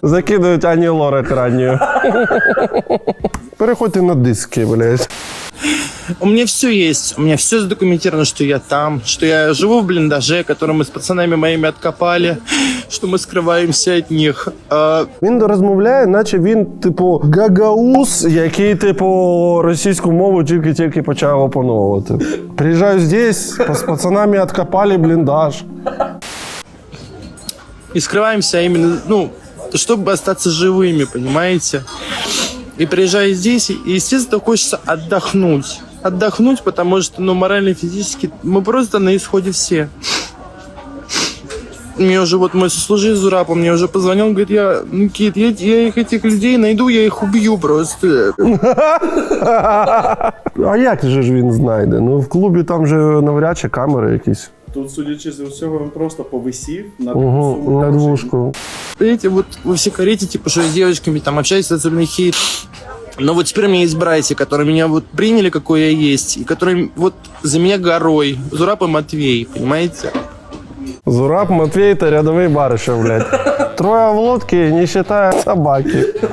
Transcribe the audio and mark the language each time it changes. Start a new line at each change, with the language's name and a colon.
Ukrainian: Закидують Ані Лорак ранньою. Переходьте на диски, блядь.
Russian: У меня все есть, у меня все задокументировано, что я там, что я живу в блиндаже, который мы с пацанами моими откопали, что мы скрываемся от них.
Ukrainian: Він розмовляє, наче він, типу, гагаус, який, типу, російську мову тільки почав опановувати. Приїжджаю здесь, з пацанами откопали бліндаж.
Russian: И скрываемся именно, ну, чтобы остаться живыми, понимаете? И приезжая здесь, и, естественно, хочется отдохнуть. Отдохнуть, потому что, ну, морально и физически мы просто на исходе все. Мне уже вот мой сослуживец Зураб, он мне уже позвонил, он говорит, Никит, я их, этих людей найду, я их убью просто.
Ukrainian: А як же ж він знайде? Ну, в клубі там же навряд чи камери якісь. Тут, судячи з усього, він просто повисів на На двушку.
Russian: Понимаете, вот вы все корите, типа, что я с девочками там общаюсь, особенно хейт. Но вот теперь у меня есть братья, которые меня вот приняли, какой я есть, и которые вот за меня горой. Зураб и Матвей, понимаете?
Ukrainian: Зураб, Матвей та рядовий Баришев, блядь.
Russian: Трое в лодке, не считая собаки.